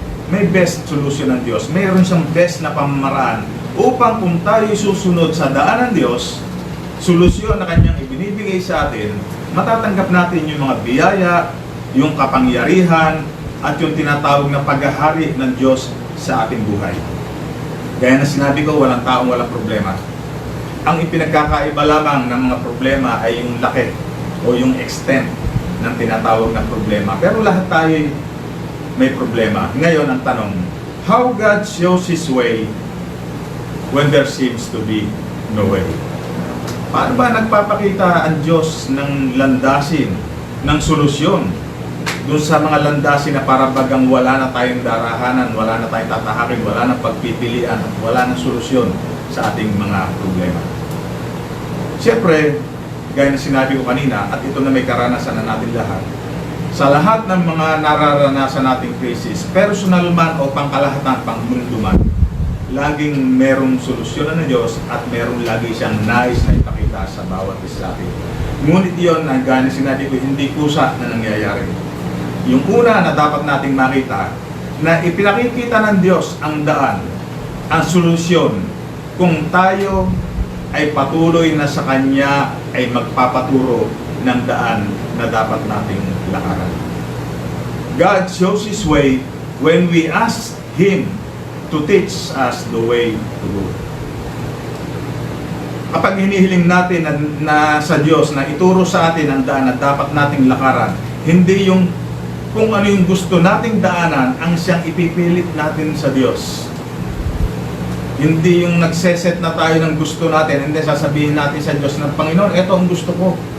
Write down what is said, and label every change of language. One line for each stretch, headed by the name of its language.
Filipino: May best solution ng Diyos. Mayroon siyang best na pamamaraan upang kung tayo susunod sa daan ng Diyos, solusyon na kanyang ibinibigay sa atin, matatanggap natin yung mga biyaya, yung kapangyarihan, at yung tinatawag na paghahari ng Diyos sa ating buhay. Gaya na sinabi ko, walang taong walang problema. Ang ipinagkakaiba lamang ng mga problema ay yung laki o yung extent ng tinatawag na problema. Pero lahat tayo may problema. Ngayon ang tanong,
English: how God shows His way when there seems to be no way?
Filipino: Paano ba nagpapakita ang Diyos ng landasin, ng solusyon doon sa mga landasin na para bagang wala na tayong darahanan, wala na tayong tatahakin, wala na pagpipilian, wala na solusyon sa ating mga problema? Siyempre, gaya na sinabi ko kanina, at ito na may karanasan na natin lahat, sa lahat ng mga nararanasan nating crisis, personal man o pangkalahatan, pangmundo man, laging merong solusyon ng Diyos at merong lagi siyang nais na ipakita sa bawat isa sa atin. Ngunit yun, ang gana sinabi ko, hindi kusa na nangyayari. Yung una na dapat nating makita, na ipinakikita ng Diyos ang daan, ang solusyon, kung tayo ay patuloy na sa Kanya ay magpapaturo ng daan na dapat nating lakaran.
English: God shows His way when we ask Him to teach us the way to go.
Filipino: Kapag hinihiling natin na sa Diyos na ituro sa atin ang daan na dapat nating lakaran, hindi yung kung ano yung gusto nating daanan ang siyang ipipilit natin sa Diyos. Hindi yung nagseset na tayo ng gusto natin, hindi sasabihin natin sa Diyos na, Panginoon, ito ang gusto ko.